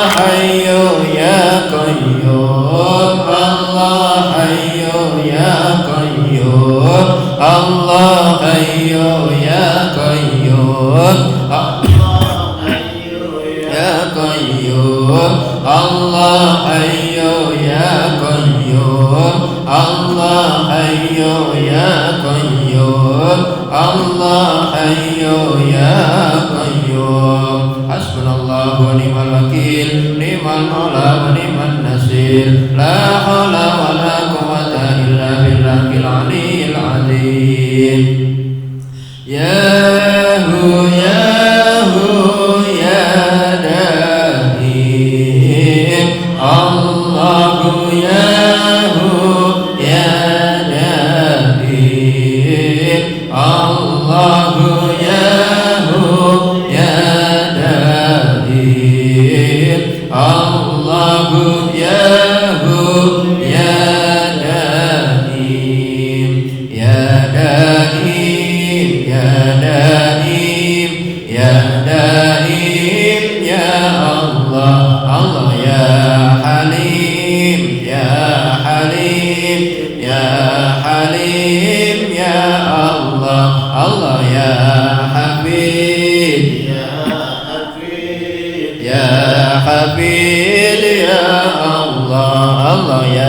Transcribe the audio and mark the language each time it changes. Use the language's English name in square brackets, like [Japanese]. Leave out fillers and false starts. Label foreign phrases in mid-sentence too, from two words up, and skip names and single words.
[Arabic] حي يا قيوم الله حي يا قيوم الله حي يا قيوم الله حي يا قيوم الله حي يا قيوم الله حي يا قيوم الله حي يا قيوم. حسبنا الله ونعم الوكيل نعم المولى ونعم النصير لا حول ولا قوة إلا بالله العلي العظيم. يا هو يا هو يا دائم الله يا هو يا دائم الله يا هو يا دائم الله يا هو يا دائم يا دائم يا دائم يا دائم, يا الله الله يا حليم يا حليم, يا حليم يا الله الله يا حبيب يا حبيب يا حبيب يا الله الله يا